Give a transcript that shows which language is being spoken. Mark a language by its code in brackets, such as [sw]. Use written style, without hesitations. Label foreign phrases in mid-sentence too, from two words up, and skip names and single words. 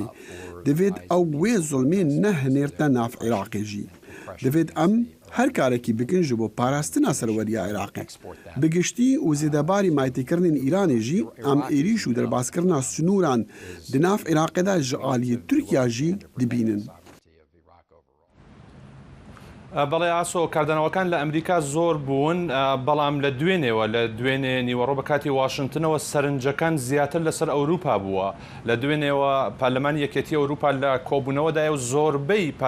[ku] Divêt ew wê zulmê nehinêrte nav Iraqê jî. Divêt em her karekî bikin ji bo parastina serweriya Iraqê. Bi giştî û zêdebarî maytêkirinên Îranê jî em êrîş û derbazkirina snûran di nav Iraqê de ji aliyê Tirkiya jî dibînin. [ckb] بەڵێ ئاسۆ کاردانەوەکان لە ئەمریکا زۆر بوون بەڵام لە دوێنێ نیوەڕۆ بە کاتی واشنگتنەوە سەرنجەکان زیاتر لەسەر ئەوروپا بووە لە دوێنێەوە پارلەمانی یەکێتی ئەوروپا لە کۆبوونەوەدایە و زۆربەی